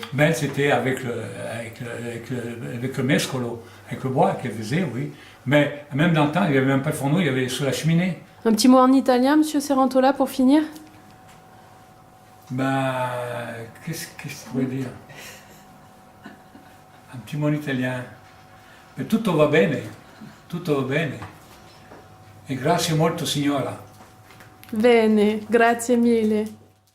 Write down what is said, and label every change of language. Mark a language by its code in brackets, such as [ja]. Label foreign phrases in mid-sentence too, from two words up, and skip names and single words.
[fr] Ben, c'était avec le mescolo, avec le bois qu'elle faisait, oui. Mais même dans le temps, il n'y avait même pas de fourneau, il y avait sur la cheminée. Un petit mot en italien, Monsieur Serrantola, pour finir? Ben, qu'est-ce que je pourrais dire? Un petit mot en italien. [it] Mais tutto va bene, tutto va bene. E grazie molto signora. Bene, grazie mille.